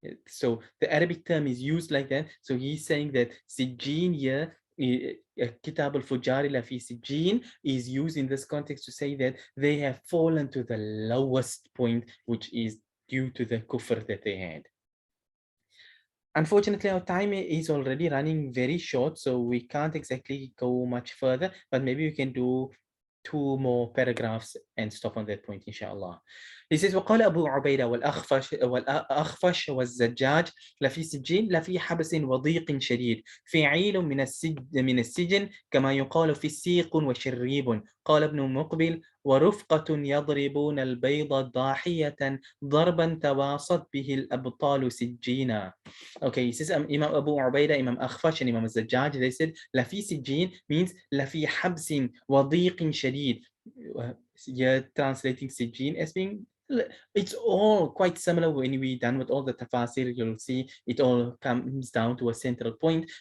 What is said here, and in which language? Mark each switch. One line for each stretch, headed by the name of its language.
English: So the Arabic term is used like that. So he's saying that Sijjeen here,
Arabic: Kitab al-Fujari la fi Sijjeen,
English: is used in this context to say that they have fallen to the lowest point, which is due to the kufr that they had. Unfortunately, our time is already running very short, so we can't exactly go much further, but maybe we can do 2 more paragraphs and stop on that point inshallah.
Arabic: He says وقال أبو عبيدة والأخفش والزجاج لفي سجين لفي حبس وضيق شديد فعيل من السجن كما يقال في السيق وشريب. قال ابن مقبل ورفقة يضربون البيض ضاحية ضربا تواصت به الأبطال سجينا.
English: Okay, he says Imam Abu Ubaidah, Imam Akhfash, and Imam Zajjaj, they said
Arabic: لفي سجين
English: means
Arabic: لفي حبس وضيق شديد.
English: You're translating Sijjeen as being, it's all quite similar. When we're done with all the tafasir, you'll see it all comes down to a central point.